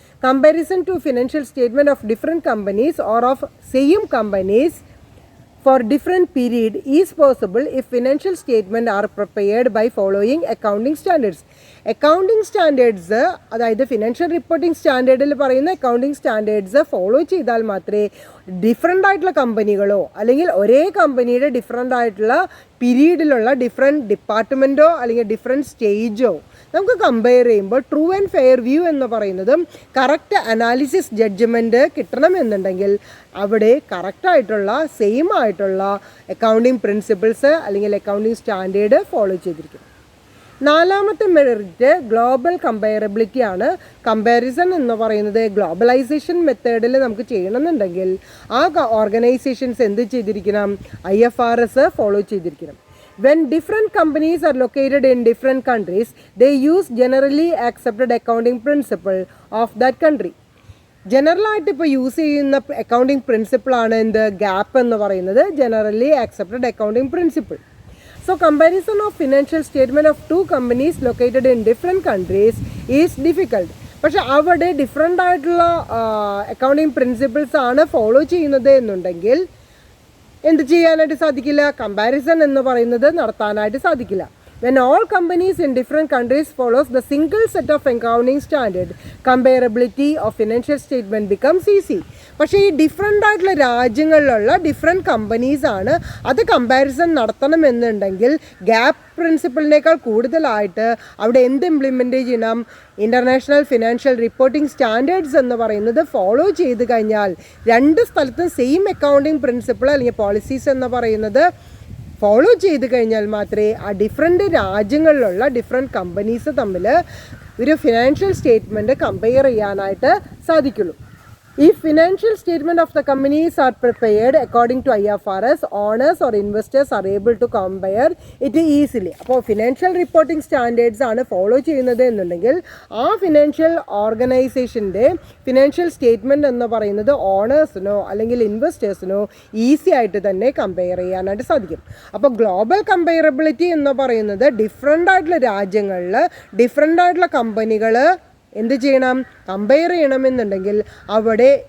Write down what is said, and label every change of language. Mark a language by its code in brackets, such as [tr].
[en] Comparison to financial statement of different companies or of same companies for different period is possible if financial statements are prepared by following accounting standards. [ml] Accounting standards, അതായത് financial reporting സ്റ്റാൻഡേർഡിൽ പറയുന്ന accounting standards follow ചെയ്താൽ മാത്രമേ different ആയിട്ടുള്ള കമ്പനികളോ അല്ലെങ്കിൽ ഒരേ കമ്പനിയുടെ different ആയിട്ടുള്ള പീരീഡിലുള്ള different ഡിപ്പാർട്ട്മെൻറ്റോ അല്ലെങ്കിൽ ഡിഫറെൻറ്റ് സ്റ്റേജോ നമുക്ക് കമ്പയർ ചെയ്യുമ്പോൾ ട്രൂ ആൻഡ് ഫെയർ വ്യൂ എന്ന് പറയുന്നതും കറക്റ്റ് അനാലിസിസ് ജഡ്ജ്മെൻറ്റ് കിട്ടണമെന്നുണ്ടെങ്കിൽ അവിടെ കറക്റ്റായിട്ടുള്ള സെയിം ആയിട്ടുള്ള അക്കൗണ്ടിങ് പ്രിൻസിപ്പിൾസ് അല്ലെങ്കിൽ അക്കൗണ്ടിങ് സ്റ്റാൻഡേർഡ് ഫോളോ ചെയ്തിരിക്കും. നാലാമത്തെ മെറിറ്റ് ഗ്ലോബൽ കമ്പയറബിലിറ്റി ആണ്. കമ്പാരിസൺ എന്ന് പറയുന്നത് ഗ്ലോബലൈസേഷൻ മെത്തേഡിൽ നമുക്ക് ചെയ്യണമെന്നുണ്ടെങ്കിൽ ആ ഓർഗനൈസേഷൻസ് എന്ത് ചെയ്തിരിക്കണം? IFRS ഫോളോ ചെയ്തിരിക്കണം. [en] When different companies are located in different countries, they use generally accepted accounting principle of that country. [ml] ജനറലായിട്ട് ഇപ്പോൾ യൂസ് ചെയ്യുന്ന അക്കൗണ്ടിങ് പ്രിൻസിപ്പിളാണ് എന്ത്? ഗ്യാപ്പ് എന്ന് പറയുന്നത് generally accepted accounting principle. [en] So comparison of financial statement of two companies located in different countries is difficult. [ml] പക്ഷെ അവിടെ different ആയിട്ടുള്ള accounting principles ആണ് follow ചെയ്യുന്നത് എന്നുണ്ടെങ്കിൽ എന്ത് ചെയ്യാനായിട്ട് സാധിക്കില്ല? കമ്പാരിസൺ എന്ന് പറയുന്നത് നടത്താനായിട്ട് സാധിക്കില്ല. [en] When all companies in different countries follows the single set of accounting standard, comparability of financial statement becomes easy. [ml] പക്ഷേ ഈ ഡിഫറെൻ്റ് ആയിട്ടുള്ള രാജ്യങ്ങളിലുള്ള ഡിഫറെൻറ്റ് കമ്പനീസ് ആണ് അത് കമ്പാരിസൺ നടത്തണമെന്നുണ്ടെങ്കിൽ ഗ്യാപ്പ് പ്രിൻസിപ്പിളിനേക്കാൾ കൂടുതലായിട്ട് അവിടെ എന്ത് ഇംപ്ലിമെൻ്റ് ചെയ്യണം? ഇൻ്റർനാഷണൽ ഫിനാൻഷ്യൽ റിപ്പോർട്ടിംഗ് സ്റ്റാൻഡേർഡ്സ് എന്ന് പറയുന്നത് ഫോളോ ചെയ്ത് കഴിഞ്ഞാൽ രണ്ട് സ്ഥലത്തും സെയിം അക്കൗണ്ടിങ് പ്രിൻസിപ്പിൾ അല്ലെങ്കിൽ പോളിസീസ് എന്ന് പറയുന്നത് ഫോളോ ചെയ്ത് കഴിഞ്ഞാൽ മാത്രമേ ആ ഡിഫറെൻറ്റ് രാജ്യങ്ങളിലുള്ള ഡിഫറെൻറ്റ് കമ്പനീസ് തമ്മിൽ ഒരു ഫിനാൻഷ്യൽ സ്റ്റേറ്റ്മെൻറ്റ് കമ്പയർ ചെയ്യാനായിട്ട് സാധിക്കുള്ളൂ. [en] If financial statement of the companies are prepared according to IFRS, owners or investors are able to compare it easily. [ml] അപ്പോൾ ഫിനാൻഷ്യൽ റിപ്പോർട്ടിംഗ് സ്റ്റാൻഡേർഡ്സ് ആണ് ഫോളോ ചെയ്യുന്നത് എന്നുണ്ടെങ്കിൽ ആ ഫിനാൻഷ്യൽ ഓർഗനൈസേഷൻ്റെ ഫിനാൻഷ്യൽ സ്റ്റേറ്റ്മെൻറ്റ് എന്ന് പറയുന്നത് ഓണേഴ്സിനോ അല്ലെങ്കിൽ ഇൻവെസ്റ്റേഴ്സിനോ ഈസി ആയിട്ട് തന്നെ കമ്പയർ ചെയ്യാനായിട്ട് സാധിക്കും. അപ്പോൾ ഗ്ലോബൽ കമ്പയറബിലിറ്റി എന്ന് പറയുന്നത് ഡിഫറെൻ്റ് ആയിട്ടുള്ള രാജ്യങ്ങളിൽ ഡിഫറെൻ്റ് ആയിട്ടുള്ള കമ്പനികൾ എന്ത് ചെയ്യണം? കമ്പയർ ചെയ്യണമെന്നുണ്ടെങ്കിൽ അവിടെ